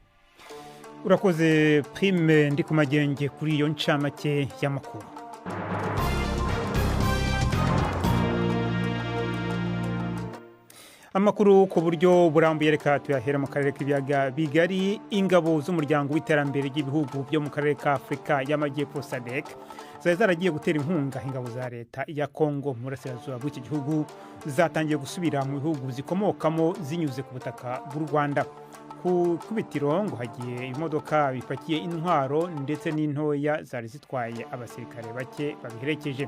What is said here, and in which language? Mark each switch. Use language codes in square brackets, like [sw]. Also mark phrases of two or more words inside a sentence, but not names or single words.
[rn] urakoze Prime ndi ku magenge kuri iyo ncamake y'amakuru. Amakuru ku buryo burambuye reka tuyahera mu karere k'ibiyaga bigari. Ingabo z'umuryango w'iterambere ry'ibihugu byo mu karere ka Afrika y'Amajyepfo SADC zaragiye gutera inkunga ingabo za leta ya Kongo mu burasirazuba bw'iki gihugu zatangiye gusubira mu bihugu zikomokamo zinyuze ku butaka bw'u Rwanda. Ku bitiro ngo hagiye imodoka bipakiye intwaro ndetse n'intoya zari zitwaye abasirikare bake babiherekeje.